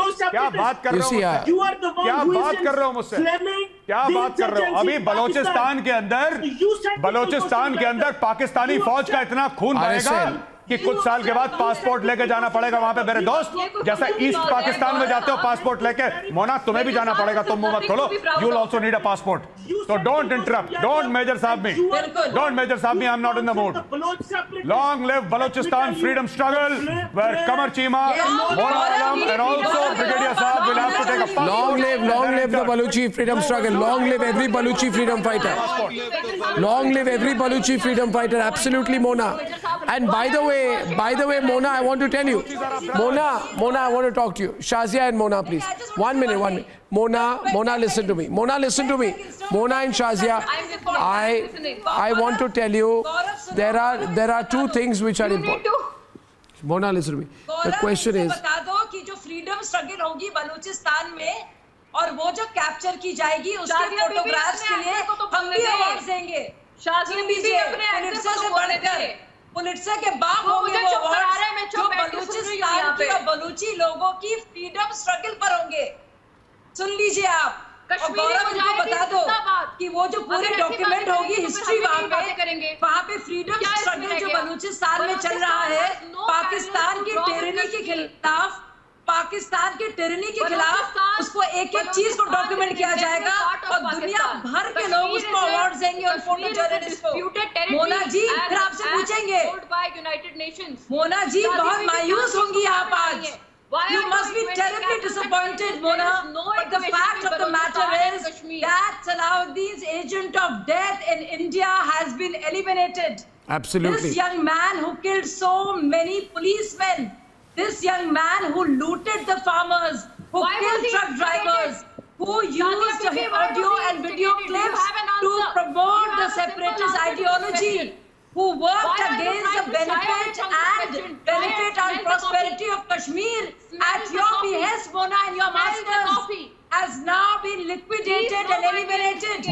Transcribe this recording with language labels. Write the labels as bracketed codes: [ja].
[hi] क्या बात कर रहे हो, क्या बात कर रहे हो मुझसे, क्या बात कर रहे हो। अभी बलोचिस्तान के अंदर, बलोचिस्तान के अंदर पाकिस्तानी फौज का इतना खून बहेगा कि कुछ साल के बाद पासपोर्ट लेके जाना पड़ेगा वहां पे मेरे दोस्त, जैसा ईस्ट पाकिस्तान में जाते हो पासपोर्ट लेके। मोना, तुम्हें भी जाना पड़ेगा, तुम मुंह मत खोलो, [en] You will also need a passport. So don't interrupt, don't measure sab me, don't measure sab me, I'm not in the mood. Long live Balochistan freedom struggle, where Qamar Cheema, Mona Alam and also Brigadier Saab will have to take a passport. Long live the Baluchi freedom struggle, long live every Baluchi freedom fighter, long live every Baluchi freedom fighter, absolutely Mona. And by the way Mona, I want to tell you, Mona, I want to talk to you. Shazia and Mona, please. One minute. Mona, listen to me. Mona and Shazia, I want to tell you, there are two things which are important. Mona, listen to me. The question is, [hi] बता दो कि जो freedom struggle होगी बलूचिस्तान में, और वो जो capture की जाएगी उसके फोटोग्राफ्स के लिए हम भी अवार्ड देंगे। शाजिया बीबी अपने पुलिट्सर से बढ़कर, पुलिट्सर के बाप होंगे वो अवार्ड जो बलूचिस्तान की और बलूची लोगों की फ्रीडम स्ट्रगल पर होंगे। सुन लीजिए आप, कश्मीर को बता दो कि वो जो पूरे डॉक्यूमेंट होगी हिस्ट्री वहाँ पे फ्रीडम स्ट्रगल जो बलूचिस्तान में चल रहा है, पाकिस्तान की टिरनी के खिलाफ, पाकिस्तान के टिरनी के खिलाफ, उसको एक एक चीज को डॉक्यूमेंट किया जाएगा और दुनिया भर के लोग उसको अवार्ड देंगे और फोटो जर्नलिस्ट को। मोना जी फिर आपसे पूछेंगे, मोना जी बहुत मायूस होंगी आप आज। [en] You must be terribly disappointed, Mona. But the fact of the matter is that Salahuddin's agent of death in India has been eliminated. Absolutely. This young man who killed so many policemen, this young man who looted the farmers, who killed truck drivers, who used audio and video clips to promote the separatist ideology, who worked against the benefit and prosperity of Kashmir at your behest, Mona, and your masters, has now been liquidated and eliminated.